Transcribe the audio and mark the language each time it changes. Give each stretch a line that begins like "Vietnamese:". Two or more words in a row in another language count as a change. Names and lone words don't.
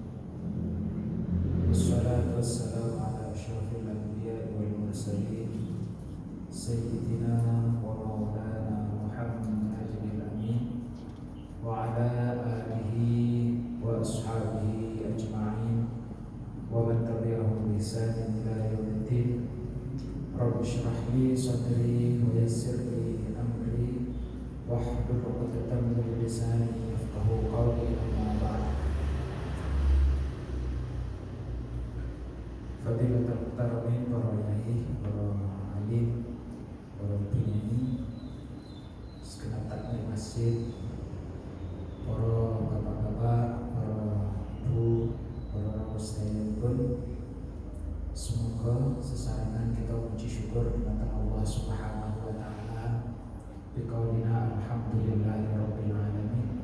Arabic: والصلاة والسلام على أشرف الأنبياء والمرسلين سيدنا ومولانا محمد الأمين وعلى آله وأصحابه أجمعين ومن تبعهم بإحسان إلى يوم الدين. رب اشرح لي صدري ويسر لي أمري واحلل عقدة من لساني يفقهوا قولي. أما بعد. فضيلة المحترمين,
Indonesian: para yai, para alim, para penyanyi, segenap takmir masjid, para bapak-bapak, para ibu, para ustadz pun, semoga sesarengan kita puji syukur kepada Allah
Arabic: سبحانه وتعالى بقولنا الحمد لله رب العالمين.